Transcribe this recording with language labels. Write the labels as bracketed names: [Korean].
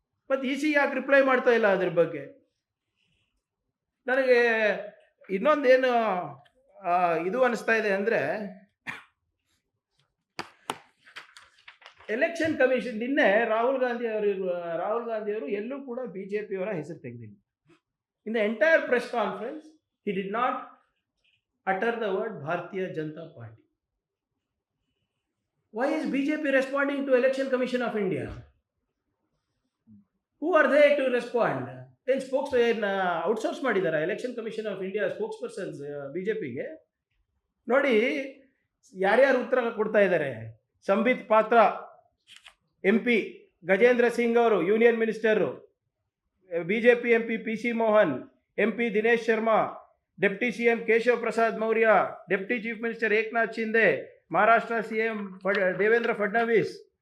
[Kannada] ಮತ್ತು EC ಯಾಕೆ reply ಮಾಡ್ತಾ ಇಲ್ಲ ಅದ್ರ ಬಗ್ಗೆ? ನನಗೆ ಇನ್ನೊಂದೇನು ಇದು ಅನಿಸ್ತಾ ಇದೆ ಅಂದರೆ, ಎಲೆಕ್ಷನ್ ಕಮಿಷನ್ ನಿನ್ನೆ ರಾಹುಲ್ ಗಾಂಧಿ ಅವರು ಎಲ್ಲೂ ಕೂಡ BJPಯವರ ಹೆಸರು ತೆಗೆದಿಲ್ಲ. [English] In the entire press conference he did not utter the word Bharatiya Janata Party. Why is BJP responding to Election Commission of India? Who are they to respond? [Kannada] ಏನು ಔಟ್ಸೋರ್ಸ್ ಮಾಡಿದ್ದಾರೆ election commission of India spokes persons BJPಗೆ? ನೋಡಿ ಯಾರ್ಯಾರು ಉತ್ತರ ಕೊಡ್ತಾ ಇದ್ದಾರೆ. ಸಂಬಿತ್ ಪಾತ್ರ MP, Gajendra Singh ಅವರು union minister, BJP MP PC Mohan, MP Dinesh Sharma, deputy CM Keshav Prasad Maurya, deputy chief minister Eknath Shinde, Maharashtra CM Devendra Fadnavis,